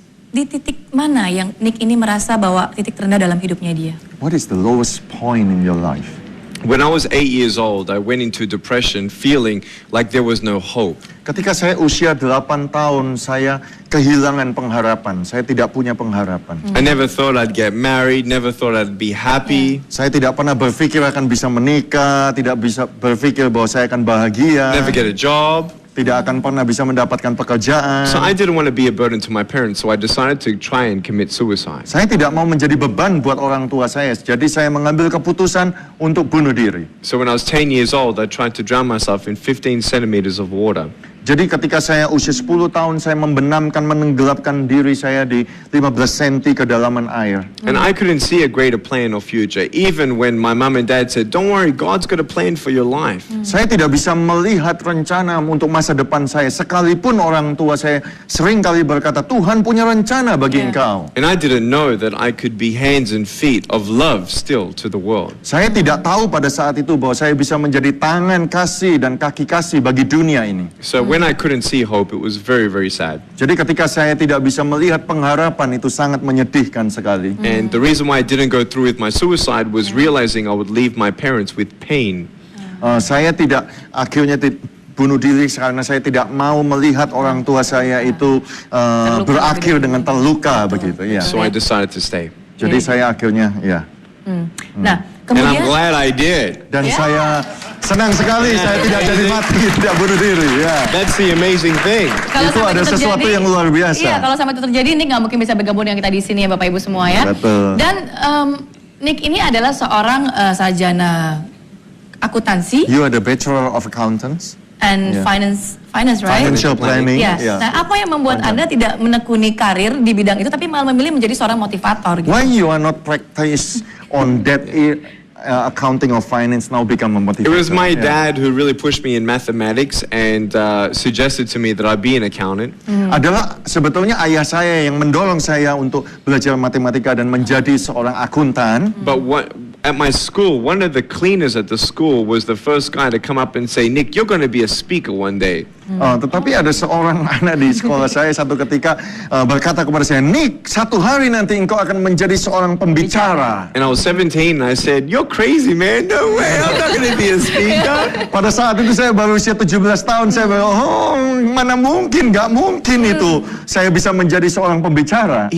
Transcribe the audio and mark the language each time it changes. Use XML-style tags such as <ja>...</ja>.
<id>Di titik mana yang Nick ini merasa bahwa titik terendah dalam hidupnya dia?</id> <en>What is the lowest point in your life? When I was 8 years old, I went into depression feeling like there was no hope.</en> <id>Ketika saya usia 8 tahun, saya kehilangan pengharapan. Saya tidak punya pengharapan.</id> <en>I never thought I'd get married, never thought I'd be happy.</en> <id>Saya tidak pernah berpikir akan bisa menikah, tidak bisa berpikir bahwa saya akan bahagia.</id> <en>Never get a job.</en> <id>Tidak akan pernah bisa mendapatkan pekerjaan.</id> <en>So I didn't want to be a burden to my parents, so I decided to try and commit suicide.</en> <id>Saya tidak mau menjadi beban buat orang tua saya, jadi saya mengambil keputusan untuk bunuh diri.</id> <en>So when I was 10 years old, I tried to drown myself in 15 centimeters of water.</en> <id>Jadi ketika saya usia 10 tahun, saya membenamkan, menenggelamkan diri saya di 15 cm kedalaman air.</id> <en>And I couldn't see a greater plan or future, even when my mom and dad said, "Don't worry, God's got a plan for your life."</en> <id>Saya tidak bisa melihat rencana untuk masa depan saya. Sekalipun orang tua saya sering kali berkata, Tuhan punya rencana bagi engkau.</id> <en>And I didn't know that I could be hands and feet of love still to the world.</en> <id>Saya tidak tahu pada saat itu bahwa saya bisa menjadi tangan kasih dan kaki kasih bagi dunia ini.</id> <en>So when I couldn't see hope, it was very, very sad.</en> <id>Jadi ketika saya tidak bisa melihat pengharapan, itu sangat menyedihkan sekali.</id> <en>And the reason why I didn't go through with my suicide was realizing I would leave my parents with pain.</en> <id>Saya tidak akhirnya bunuh diri karena saya tidak mau melihat orang tua saya itu berakhir dengan terluka begitu. Ya.</id> <en>So I decided to stay.</en> <id>Jadi saya akhirnya Nah,</id> <en>And I'm</en> <id>kemudian</id> <en>glad I did.</en> <id>dan saya senang sekali saya tidak jadi mati, tidak bunuh diri. Ya.</id> <en>That's the amazing thing.</en> <id>kalau Itu sampai ada sesuatu yang luar biasa. Iya, kalau sampai itu terjadi, Nick nggak mungkin bisa bergabung dengan kita di sini ya Bapak Ibu semua ya. Betul. Dan Nick ini adalah seorang sarjana akuntansi</id> <en>You are the Bachelor of Accountants, and finance, right? Financial Planning. Yes. Yeah.</en> <id>Nah, apa yang membuat Anda tidak menekuni karir di bidang itu, tapi malah memilih menjadi seorang motivator gitu?</id> <en>Why you are not practice on that accounting or finance now become a motivator? It was my Yeah. dad who really pushed me in mathematics and suggested to me that I be an accountant.</en> <id>Adalah sebetulnya ayah saya yang mendorong saya untuk belajar matematika dan menjadi seorang akuntan.</id> <en>But at my school, one of the cleaners at the school was the first guy to come up and say, "Nick, you're going to be a speaker one day."</en> <id>Tetapi ada seorang anak di sekolah saya satu ketika berkata kepada saya, Nick, satu hari nanti engkau akan menjadi seorang pembicara.</id> <en>And I was 17 and I said, "You're crazy, man. No way. I'm not going to be a speaker."</en> <id>Pada saat itu saya baru usia 17 tahun, saya bilang, mana mungkin, gak mungkin itu saya bisa menjadi seorang pembicara.</id>